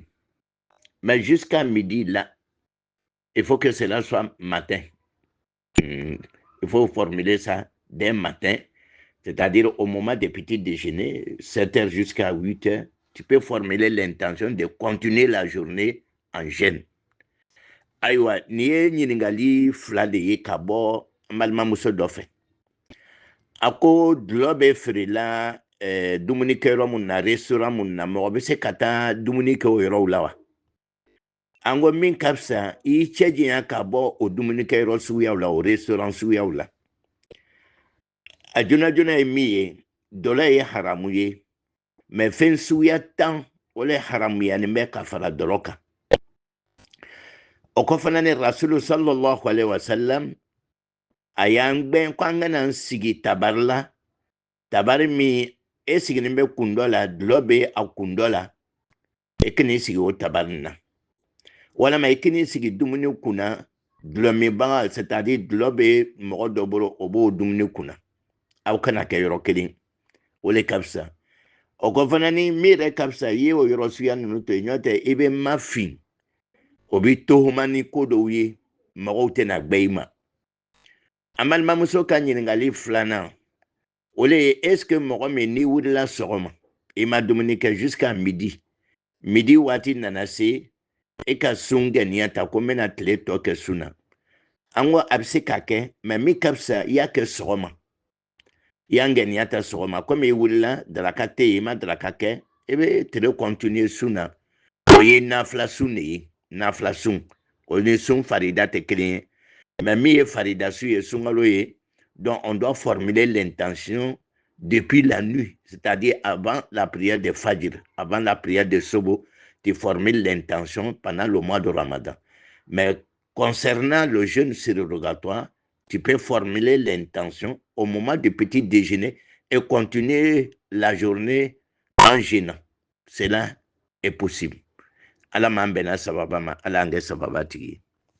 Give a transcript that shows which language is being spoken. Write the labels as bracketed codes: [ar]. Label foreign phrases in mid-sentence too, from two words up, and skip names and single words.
[fr] Mais jusqu'à midi, là, il faut que cela soit matin. Il faut formuler ça dès matin, c'est-à-dire au moment des petits déjeuners, 7h jusqu'à 8h, tu peux formuler l'intention de continuer la journée en jeûne. [bm] Aïwa, ni ye ɲiningali fila de ye ka bɔ n balimamuso dɔ fɛ. A ko dulɔ bɛ feerela dumunikɛyɔrɔ mun na restaurant mun na mɔgɔ bɛ se ka taa dumuni kɛ o yɔrɔw la wa? An ko min ka fisa i cɛ janya ka bɔ o dumunikɛyɔrɔ suguyaw la o restaurant suguyaw la. A joona joona ye min ye dɔlɔ ye haramu ye mais fɛn suguya 10 o le haramuyanin bɛ ka fara dɔlɔ kan. O ko fana ni rasulu [ar] صلى الله عليه وسلم [bm] a y'an gbɛn ko an kana n sigi tabari la, tabari min e sigilen bɛ kun dɔ la dulɔ bɛ a kun dɔ la, e kan'i sigi o tabari na. Walama i kan'i sigi dumuni kunna dulɔminbaga, c'est-à-dire dulɔ bɛ mɔgɔ dɔ bolo o b'o dumuni kunna. Aw kana kɛ yɔrɔ kelen, o le ka fisa. O ko fana ni min yɛrɛ ka fisa i ye o yɔrɔ suguya ninnu to yen, n'o tɛ i bɛ mafin, o bɛ tohuma ni ko dɔw ye mɔgɔw tɛna gbɛ i ma. An balimamuso ka ɲininkali filanan, o le ye [fr] est-ce que [bm] mɔgɔ min n'i wulila sɔgɔma i ma dumuni kɛ [fr] jusqu'à midi, [bm] midi waati nana se e ka sun gɛniya ta ko n bɛna tile tɔ kɛ sun na. An ko a bɛ se ka kɛ mais min ka fisa i y'a kɛ sɔgɔma, i y'an gɛniya ta sɔgɔma komi i wulila daraka tɛ yen i ma daraka kɛ i bɛ tile continuer sun na. O ye nafila sun de ye, nafila sun o ni sun farida tɛ kelen ye. Mais mi ye farida su ye sunkalo ye, [fr] donc on doit formuler l'intention depuis la nuit, c'est-à-dire avant la prière de Fajr, avant la prière de Sobo, tu formules l'intention pendant le mois de Ramadan. Mais concernant le jeûne surrogatoire, tu peux formuler l'intention au moment du petit déjeuner et continuer la journée en jeûnant. Cela est possible. [bm] Ala m'an bɛnna sababa ma, ala an kɛ sababatigi ye.